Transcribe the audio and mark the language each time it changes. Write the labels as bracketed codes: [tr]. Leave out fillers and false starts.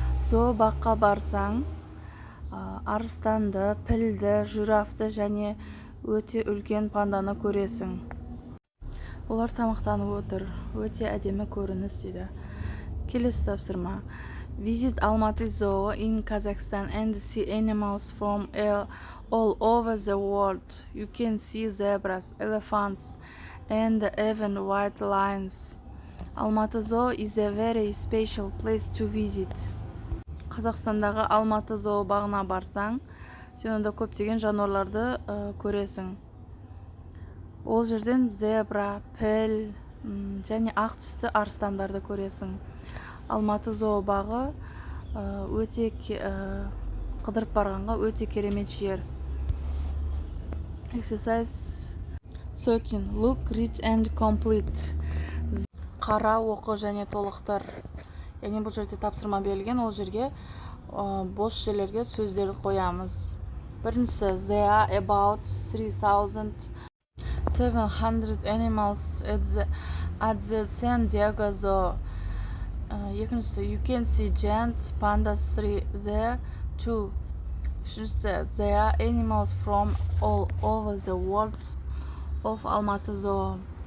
[kk] Зообаққа барсаң, арыстанды, пілді, жирафты және өте үлкен панданы көресің. Олар тамақтанып отыр. Өте әдемі көрініс дейді. Келесі тапсырма. [en] Visit Almaty Zoo in Kazakhstan and see animals from all over the world. You can see zebras, elephants, and even white lions. Almaty Zoo is a very special place to visit. [kk] Қазақстандағы Алматы зообағына барсаң, сен онда көптеген жануарларды көресің. Ол жерден зебра, піл және ақ түсті арыстандарды көресің. Алматы зообағы өте қыдырып барғанға өте керемет жер. [en] Exercise 13. Look, read and complete. [kk] Қара, оқы және толықтыр. Яғни бұл жерде тапсырма берілген, ол жерге бос жерлерге сөздерді қоямыз. Біріншісі, [en] there are about 3,700 animals at the San Diego Zoo. [kk] Екіншісі, [en] you can see giant pandas there too. [kk] Үшіншісі, [en] there are animals from all over the world of Almaty Zoo.